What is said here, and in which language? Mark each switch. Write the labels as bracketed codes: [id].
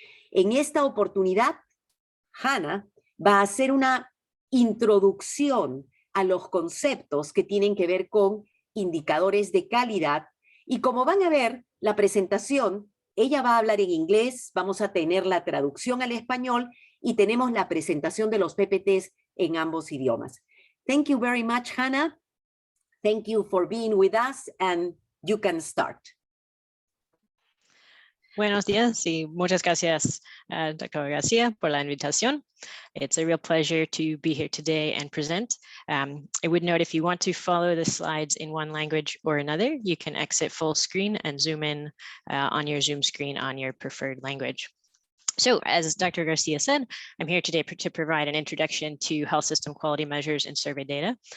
[es] En esta oportunidad, Hannah va a hacer una introducción a los conceptos que tienen que ver con indicadores de calidad, y como van a ver, la presentación, ella va a hablar en inglés, vamos a tener la traducción al español y tenemos la presentación de los PPTs en ambos idiomas. [en] Thank you very much, Hannah. Thank you for being with us, and you can start. [es] Buenos días y muchas gracias, Dr. Garcia, por la invitación. [en] It's a real pleasure to be here today and present. I would note if you want to follow the slides in one language or another, you can exit full screen and zoom in on your Zoom screen on your preferred language. So, as Dr. Garcia said, I'm here today to provide an introduction to health system quality measures and survey data.